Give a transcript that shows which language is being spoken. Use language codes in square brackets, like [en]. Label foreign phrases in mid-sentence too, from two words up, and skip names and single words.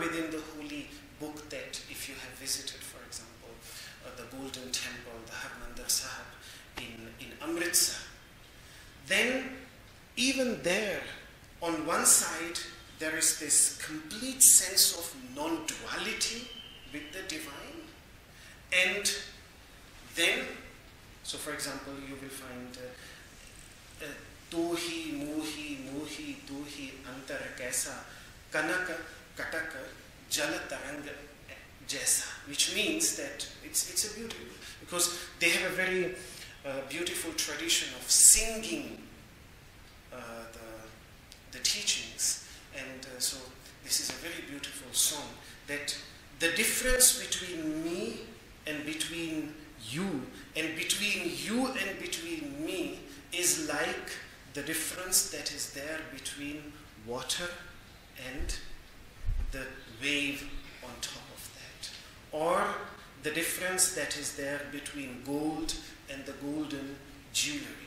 [en] within the holy book, that if you have visited, for example, the Golden Temple, the Harmandir Sahib in Amritsar, then even there, on one side, there is this complete sense of non-duality with the divine, and then, so for example, you will find [pa] ਤੋਹੀ ਮੋਹੀ ਮੋਹੀ ਤੋਹੀ ਅੰਤਰੁ ਕੈਸਾ ਕਨਕ ਕਟਿਕ ਜਲ ਤਰੰਗ ਜੈਸਾ, [en] which means that it's a beautiful, because they have a very beautiful tradition of singing the teachings, and so this is a very beautiful song, that the difference between me and between you, and between you and between me, is like the difference that is there between water and the wave on top of that, or the difference that is there between gold and the golden jewelry.